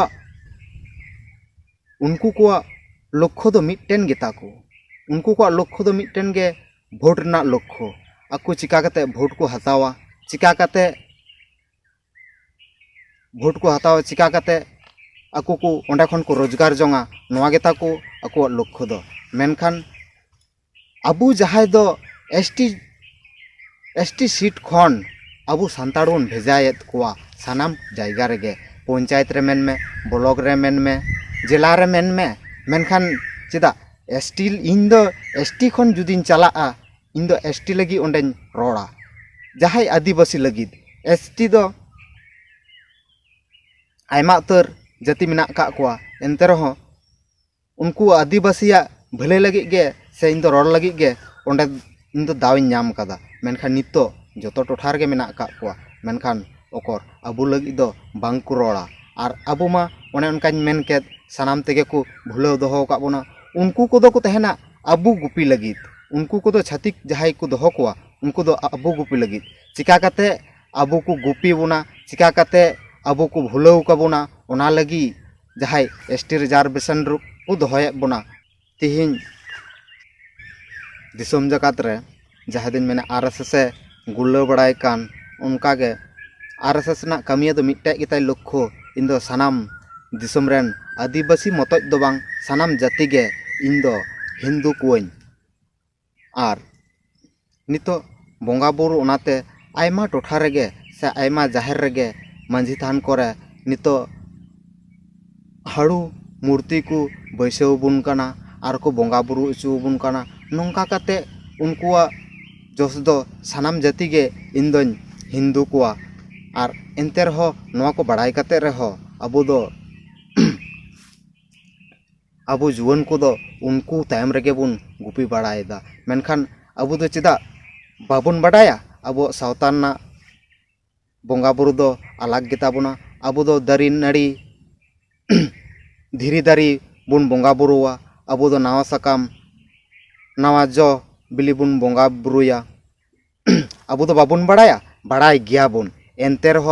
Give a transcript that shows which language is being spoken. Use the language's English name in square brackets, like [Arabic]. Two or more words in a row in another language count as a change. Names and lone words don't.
[Santali] को लक्ष्य दो मिटटेन गेता को उनको को लक्ष्य दो मिटटेन गे भोट रना लक्ष्य आकु चिका कते भोट को हतावा चिका कते भोट को हतावा चिका कते आकु को ओंडे खन को रोजगार जोंगा नोआ गेता को आकु लक्ष्य दो मेनखान अबु जहाय दो एसटी सीट खन अबु सांताड़ बन भेजायत कोआ सानाम जायगा रेगे पंचायत रे मेन में ब्लॉक रे मेन में जिला रे मेन में मेनखान चेदा एसटी इन दो एसटी खन जुदीन चलाआ इन दो एसटी लगी ओंडेन रोड़ा जहाय आदिवासी लगी एसटी दो आयमा उतर जाति मेना का कोआ एनते रहो उनको आदिवासिया भले लगी गे से इन दो रोड़ लगी गे ओंडे इन दो दाविन नाम कदा मेनखान नितो जोतो टोठार गे मेना का कोआ मेनखान ओकर अबु लगी दो बांग को रोड़ा और अबु मा ओने उनकान मेन के सानाम तेगे को भुलाव दोहो का बोना उनको को दो को तहना अबु गुपी लगी उनको को दो छातिक जहाय को दोहो कोआ उनको दो अबु गुपी लगी चिका कते अबु को गुपी बोना चिका कते अबु को भुलाव का बोना ओना लगी जहाय [English] ST reservation [Santali] को दोहय बोना तिहिं दिसोम जकात रे जहां दिन मैंने आरएसएस गुल्लो बड़ाय कान उनका गे आरएसएस ना कमिया दो मिट्टे गिताय लक्ष्य इन दो सानाम दिसोम रेन आदिवासी मतज दो बांग सानाम जाति गे इन दो हिंदू कोइन आर नितो बोंगा बुरु ओनाते आयमा टोठा रेगे से आयमा जाहेर रेगे मांझी थान करे नितो हाड़ू मूर्ति को बैसाव बुन काना आर को बोंगा बुरु उचु बुन काना नोंका काते उनकुआ जोस दो सानाम जाति गे इन दो हिंदू कोआ आर एंते रहो नोआ को बड़ाई काते रहो अबु दो अबु जुवन को दो उनको तायम रेगे बुन गुपी बड़ायदा मेनखान अबु दो चेदा बाबुन बड़ाया अबु सावतान ना बोंगा बुरु दो अलग गेता बुना अबु दो दारी नाड़ी धीरी दारी बुन बोंगा बुरुआ अबु दो नावा सकाम नावा जो बिली बुन बोंगा बुरुया अबु दो बाबुन बड़ाया बड़ाई गया बुन एंते रहो